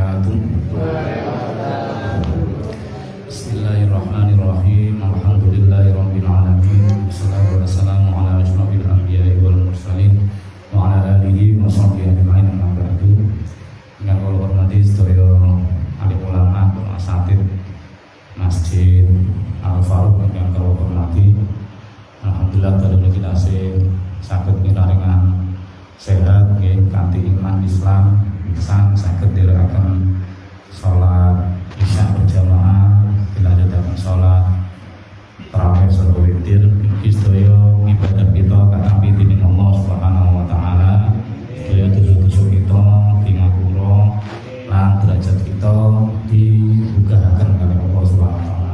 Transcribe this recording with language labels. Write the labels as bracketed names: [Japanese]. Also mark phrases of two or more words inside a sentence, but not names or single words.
[Arabic] wabarakatuh. Bismillahirrahmanirrahim. الحمد لله رب العالمين. والصلاة والسلام على أشرف الأنبياء والمرسلين وعلى آله وصحبه أجمعين. أما بعد. [Javanese] Ingkang kula hormati sedaya alim ulama, asatid Masjid Al-Faruq ingkang kula hormati. Alhamdulillah dalem kita saged pinaringan sehat nggih kanthi iman Islam bisa saged nderekaken salat isya berjamaah dilanjutaken salat tarawih sarta witir mugi sedaya ibadah kita katampi dening Allah [Arabic] سبحانه وتعالى, [Javanese] sedaya dosa-dosa kita dingapura lan derajat kita dibukahaken kalih Allah [Arabic] سبحانه وتعالى.